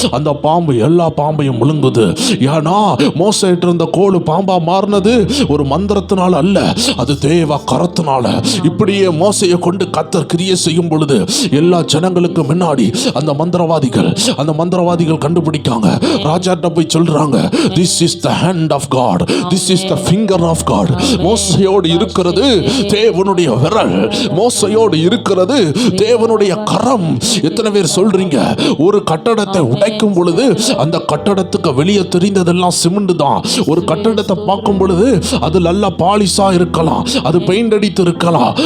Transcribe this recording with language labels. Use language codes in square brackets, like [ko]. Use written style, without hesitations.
[ta] அந்த பாம்பு எல்லா பாம்பையும் முழுங்குது. ஏன்னா மோசேட்ட இருந்த கோல் பாம்பா மாறினது ஒரு மந்திரத்தினால அல்ல, அது தேவ கரத்தினால. இப்படியே மோசையை கொண்டு கர்த்தர் கிரியை செய்யும் பொழுது எல்லா ஜனங்களுக்கு முன்னாடி அந்த மந்திரவாதிகள் கண்டுபிடிக்காங்க. ராஜாட்ட போய் சொல்றாங்க, [en] this is the hand of God, this is the finger of God. [ta] மோசையோடு இருக்கிறது தேவனுடைய விரல், மோசையோடு இருக்கிறது தேவனுடைய கரம். எத்தனை பேர் சொல்றீங்க, ஒரு கட்டடத்தை உடைக்கும் பொழுது அந்த கட்டடத்துக்கு வெளியே தெரிந்ததெல்லாம் சிமெண்ட் தான். ஒரு கட்டடத்தை பார்க்கும் பொழுது அது நல்ல பாலிஷா இருக்கலாம், அது பெயிண்ட் அடித்து இருக்கலாம்.